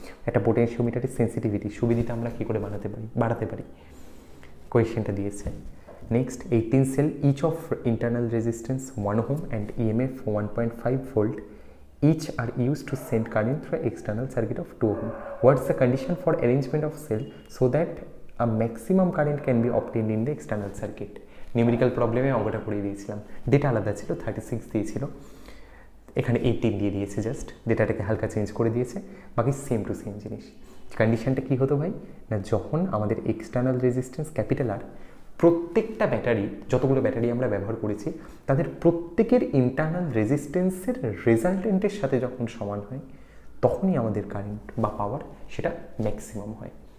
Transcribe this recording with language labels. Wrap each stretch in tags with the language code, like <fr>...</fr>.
<bn>একটা পোটেনশিওমিটারের সেন্সিটিভিটি, সুবিধাটা আমরা কী করে বাড়াতে পারি, কোয়েশ্চেনটা দিয়েছে।</bn> <en>Next 18 cell each of internal resistance 1 ohm and EMF 1.5 volt each are used to send current through external circuit of 2 ohm. What's the condition for arrangement of cell so that a maximum current can be obtained in the external circuit?</en> <bn>Numerical প্রবলেমে অঙ্কটা করে দিয়েছিলাম, data আলাদা ছিল, 36 দিয়েছিল, এখানে 18 দিয়ে দিয়েছে, জাস্ট ডেটাটাকে হালকা চেঞ্জ করে দিয়েছে, বাকি সেম টু সেম জিনিস। কন্ডিশনটা কী হতো ভাই, না যখন আমাদের এক্সটার্নাল রেজিস্ট্যান্স ক্যাপিটাল আর, প্রত্যেকটা ব্যাটারি, যতগুলো ব্যাটারি আমরা ব্যবহার করেছি তাদের প্রত্যেকের ইন্টারনাল রেজিস্ট্যান্সের রেজাল্টেন্টের সাথে যখন সমান হয়, তখনই আমাদের কারেন্ট বা পাওয়ার সেটা ম্যাক্সিমাম হয়।</bn>